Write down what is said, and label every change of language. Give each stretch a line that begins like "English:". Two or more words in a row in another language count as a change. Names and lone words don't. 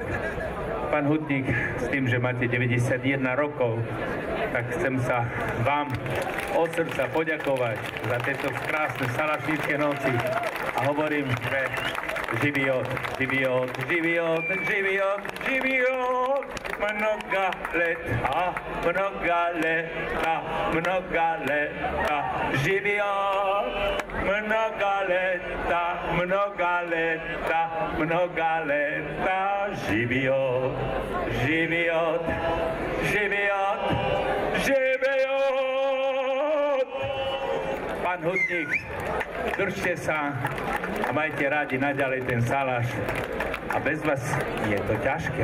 Slovak: Pán Hutník, s tým, že máte 91 rokov, tak chcem sa vám od srdca poďakovať za tieto krásne salašnícke noci a hovorím, že život, život, život, život, život,
Church Slavic: mnoga leta, mnoga leta, mnoga leta, život, mnoga leta, mnoga leta, mnoga leta,
Slovak: život, život, život, život. Pán Hutník, držte sa a majte rádi naďalej ten salaš. A bez vás je to ťažké.